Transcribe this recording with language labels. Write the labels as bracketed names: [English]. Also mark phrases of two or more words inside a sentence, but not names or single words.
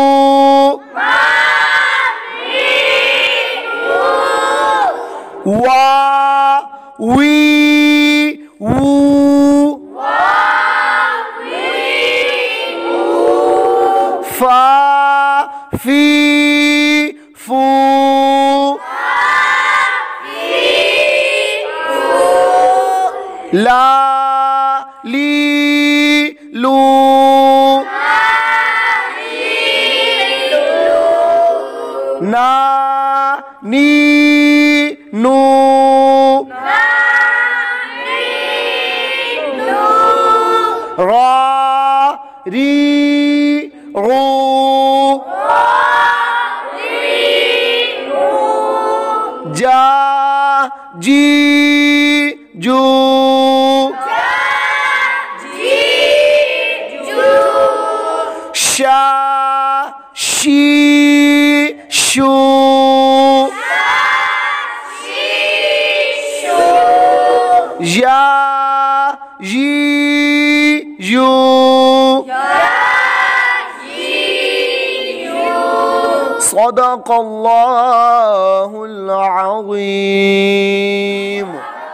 [Arabic] वा वी वू फा फी फू ला ली लू ना नी नू रा री रू जा जी जू شا شي شو يا جي يو صدق الله العظيم.